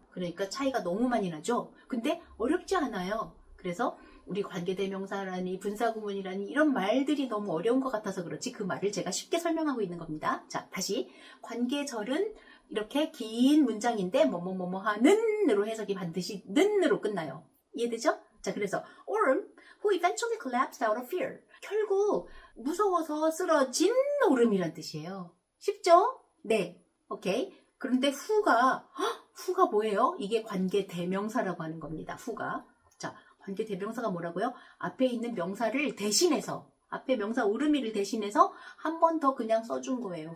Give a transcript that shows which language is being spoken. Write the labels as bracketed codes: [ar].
[ko] 그러니까 차이가 너무 많이 나죠? 근데 어렵지 않아요. 그래서 우리 관계대명사라니 분사구문이라니 이런 말들이 너무 어려운 것 같아서 그렇지 그 말을 제가 쉽게 설명하고 있는 겁니다. 자, 다시 관계절은 이렇게 긴 문장인데 뭐뭐뭐뭐 하는으로 해석이 반드시 는으로 끝나요. 이해되죠? [en] 자, 그래서 Orm, who eventually collapsed out of fear. [ko] 결국 무서워서 쓰러진 오름이란 뜻이에요. 쉽죠? 네. 오케이. 그런데 who가 뭐예요? 이게 관계대명사라고 하는 겁니다. who가. 자, 관계대명사가 뭐라고요? 앞에 있는 명사를 대신해서 앞에 명사 오름이를 대신해서 한 번 더 그냥 써준 거예요.